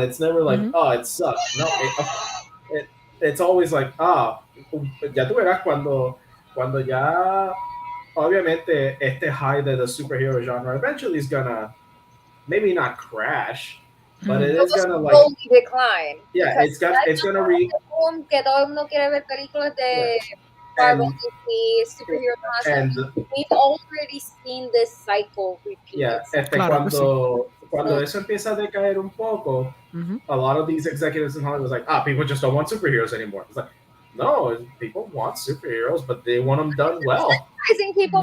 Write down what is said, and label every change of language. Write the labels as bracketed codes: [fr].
[en] It's never like, it sucks. No, it's always like, [es] ya tú verás cuando ya obviamente este [en] high de the superhero genre eventually is gonna maybe not crash, but it is gonna like slowly decline. Yeah, it's gonna [es] que todo el mundo quiere ver películas de Marvel, DC, superhero [en] and we've already seen this cycle repeat. Yeah, [es] Claro, cuando eso empieza a decaer un poco, [en] a lot of these executives in Hollywood was like, people just don't want superheroes anymore. It's like, no, people want superheroes, but they want them done well. People